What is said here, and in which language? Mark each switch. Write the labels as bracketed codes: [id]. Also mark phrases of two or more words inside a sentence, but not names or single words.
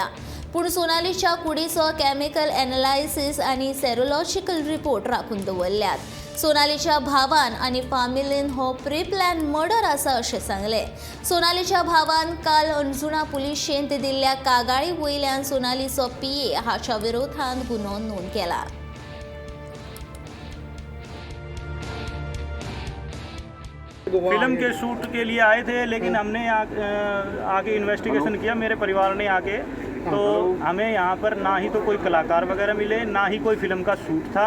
[kok] पूण सोनालीच्या कुडीचो [en] chemical analysis [kok] आनी [en] serological report [kok] राखून दवरल्यात। सोनालीच्या भावान आनी फामिलीन हो [en] pre plan murder [kok] आसा अशें सांगले। सोनालीच्या भावान काल अंजुना पुलिशेंत दिल्ल्या कागाळी वयल्यान सोनालीचो पीए हाच्या विरोधांत गुन्हो नोंद केला। [hi] फिल्म के शूट के लिए आए थे, लेकिन हमने आगे इन्वेस्टिगेशन किया, मेरे परिवार ने आके, तो हमें यहाँ पर ना ही तो कोई कलाकार वगैरह मिले, ना ही कोई फिल्म का शूट था।